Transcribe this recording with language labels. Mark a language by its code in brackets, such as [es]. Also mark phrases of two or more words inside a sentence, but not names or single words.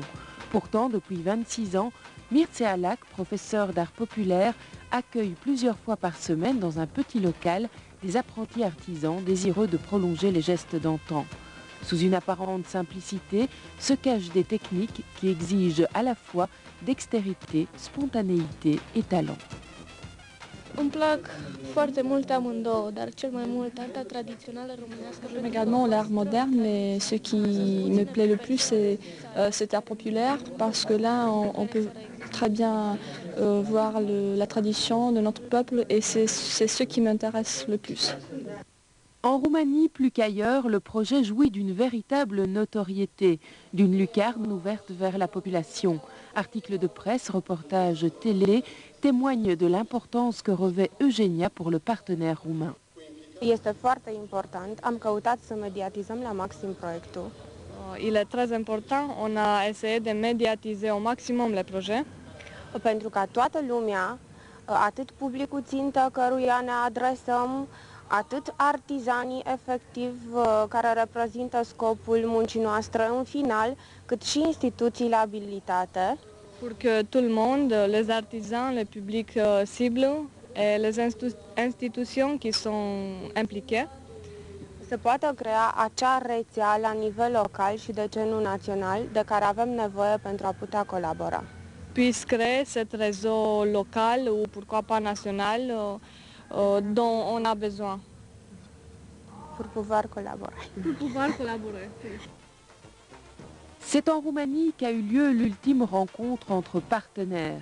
[fr] Pourtant, depuis 26 ans, Mircea Lac, professeur d'art populaire, accueille plusieurs fois par semaine dans un petit local des apprentis artisans désireux de prolonger les gestes d'antan. Sous une apparente simplicité se cachent des techniques qui exigent à la fois dextérité, spontanéité et talent. [ro] Îmi plac foarte mult amândouă, dar cel mai mult arta tradițională românească. [fr] J'aime également l'art moderne, mais ce qui me plaît le plus, c'est cet art populaire, parce que là, on peut très bien voir la tradition de notre peuple, et c'est ce qui m'intéresse le plus. En Roumanie, plus qu'ailleurs, le projet jouit d'une véritable notoriété, d'une lucarne ouverte vers la population. Articles de presse, reportages télé témoignent de l'importance que revêt Eugenia pour le partenaire roumain. [ro] Este foarte important. Am căutat să mediatizăm la maxim proiectul. [fr] Il est très important. On a essayé de médiatiser au maximum le projet. [ro] Pentru ca toată lumea, atât publicul țintă căruia ne adresăm, atât artizanii efectiv care reprezintă scopul muncii noastre în final, cât și instituțiile abilitate. [fr] Pour que tout le monde, les artisans, le public cible et les institutions qui sont impliquées, [ro] să poată crea acea rețea la nivel local și de ce nu național, de care avem nevoie pentru a putea colabora. [fr] Puisse créer cet réseau local ou pourquoi pas national dont on a besoin. Pour pouvoir collaborer. Pour pouvoir collaborer. C'est en Roumanie qu'a eu lieu l'ultime rencontre entre partenaires.